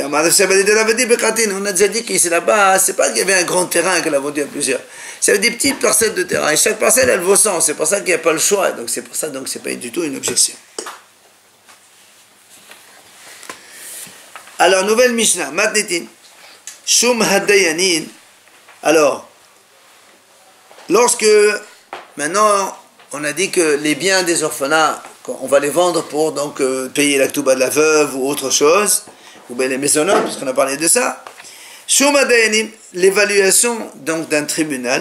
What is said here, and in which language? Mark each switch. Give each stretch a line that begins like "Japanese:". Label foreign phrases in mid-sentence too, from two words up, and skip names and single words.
French: On a déjà dit qu'ici là-bas, c'est pas qu'il y avait un grand terrain qu'elle a vendu à plusieurs. C'est des petites parcelles de terrain. Et chaque parcelle, elle vaut 100. C'est pour ça qu'il n'y a pas le choix. Donc c'est pour ça, donc c'est pas du tout une objection. Alors, nouvelle Mishnah. Matnitin.
Hebrew: שום הדיינין.
French: Alors, lorsque, maintenant, on a dit que les biens des orphelins, on va les vendre pour donc payer la ktouba de la veuve ou autre chose, ou bien les maisonnotes, puisqu'on a parlé de ça.
Hebrew: שומת דיינים,
French: l'évaluation donc d'un tribunal.